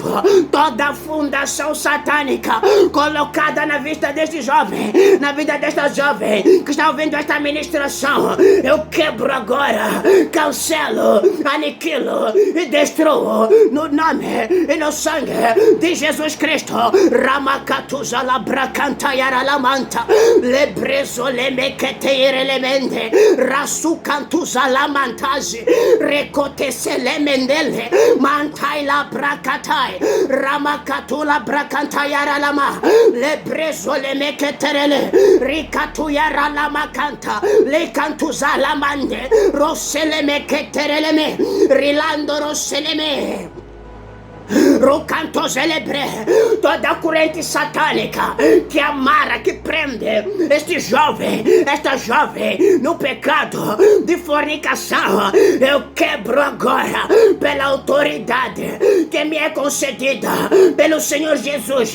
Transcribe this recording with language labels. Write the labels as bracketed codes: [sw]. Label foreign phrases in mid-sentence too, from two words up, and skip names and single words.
[pt] Toda a fundação satânica colocada na vista deste jovem, na vida desta jovem que está ouvindo esta ministração, eu quebro agora, cancelo, aniquilo e destruo no nome e no sangue de Jesus Cristo. Ramakatuza labracantayara lamanta lebrezo lemeketeire lemende rasukantuza lamantazi rekotese lemendele mantai labrakatai ramakatula brakantayara lama lebrezo lemeketerele rikatuyara lamakanta lekantuza lamande roselemeketereleme rilando roseleme Rocanto celebre, toda corrente satânica que amarra, que prende esta jovem no pecado de fornicação, eu quebro agora pela autoridade que me é concedida pelo Senhor Jesus.